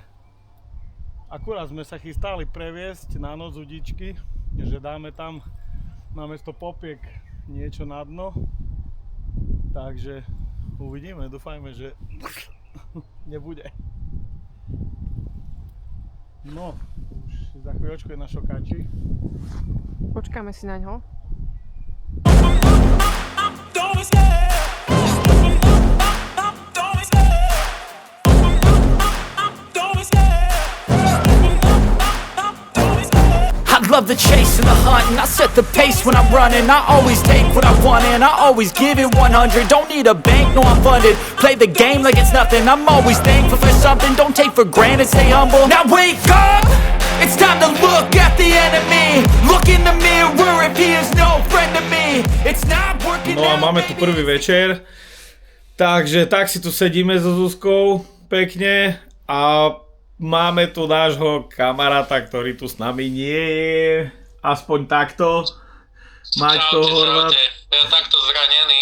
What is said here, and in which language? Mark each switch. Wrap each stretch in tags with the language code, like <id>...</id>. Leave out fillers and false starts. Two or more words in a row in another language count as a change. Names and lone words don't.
<sk>Akurát sme sa chystali previesť na noc udičky, že dáme tam namiesto popiek niečo na dno. Takže uvidíme, dúfajme, že nebude. No, už za chvíľočku je na šokáči. Počkáme si na ňo.</sk> <en>I love the chase and the hunt, and I set the pace when I'm running. I always take what I want and I always give it 100. Don't need a bank, no I'm funded. Play the game like it's nothing. I'm always thankful for something. Don't take for granted, stay humble. Now wake up! It's time to look at the enemy. Look in the mirror if he is no friend to me. It's not working</en> <sk>No a</sk> <en>out,</en> <sk>máme tu</sk> <en>baby.</en> <sk>prvý večer, takže tak si tu sedíme so Zuzkou pekne a máme tu nášho kamaráta, ktorý tu s nami nie je, aspoň takto. Maťko Horvát. Ja takto zranený.</sk>